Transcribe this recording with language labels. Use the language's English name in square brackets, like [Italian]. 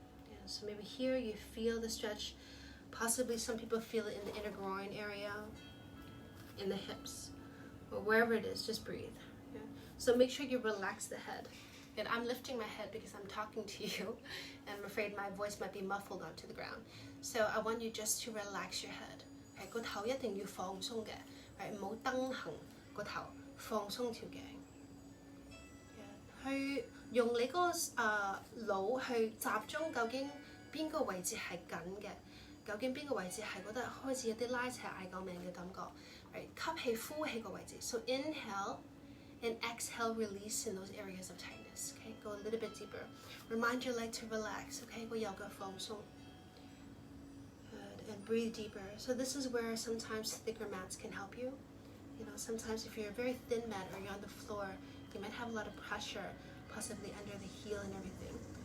[English] Yeah, so maybe here you feel the stretch. Possibly some people feel it in the inner groin area, in the hips, or wherever it is, just breathe. Yeah? So make sure you relax the head. And I'm lifting my head because I'm talking to you, and I'm afraid my voice might be muffled onto the ground. So I want you just to relax your head. Right? [Cantonese] 個頭一定要放鬆嘅，唔好蹬行個頭，放鬆條頸。去用你嗰個腦去集中，究竟邊個位置係緊嘅？究竟邊個位置係覺得開始有啲拉扯嗌救命嘅感覺？ [English] Right? [Cantonese] 吸氣、呼氣個位置。 [English] So inhale and exhale, release in those areas of tightness. Okay, go a little bit deeper. Remind your leg to relax. Okay, [Cantonese] 個右腳放鬆。 [English] Good, and breathe deeper. So this is where sometimes thicker mats can help you. You know, sometimes if you're a very thin mat or you're on the floor, you might have a lot of pressure, possibly under the heel and everything.